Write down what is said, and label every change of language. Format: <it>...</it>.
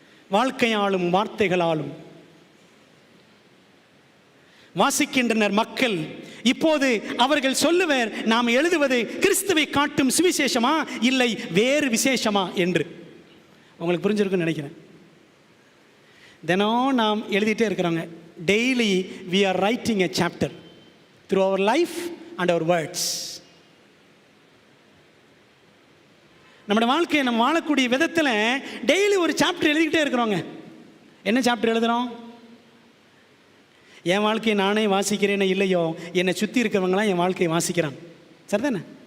<ta>வாழ்க்கையாலும் வார்த்தைகளாலும் வாசிக்கின்றனர் மக்கள். இப்போது அவர்கள் சொல்லுவர், நாம் எழுதுவது கிறிஸ்துவை காட்டும் சுவிசேஷமா இல்லை வேறு விசேஷமா என்று. உங்களுக்கு புரிஞ்சிருக்குன்னு நினைக்கிறேன். தினம் நாம் எழுதிட்டே இருக்கிறோங்க.</ta> <en>Daily we are writing a chapter through our life and our words.</en> <ta>நம்முடைய வாழ்க்கையை நம்ம வாழக்கூடிய விதத்தில் டெய்லி ஒரு சாப்டர் எழுதிக்கிட்டே இருக்கிறோங்க. என்ன சாப்டர் எழுதுகிறோம்? என் வாழ்க்கையை நானே வாசிக்கிறேன்னு இல்லையோ, என்னை சுற்றி இருக்கிறவங்களாம் என் வாழ்க்கையை வாசிக்கிறான். சரிதானே?</ta>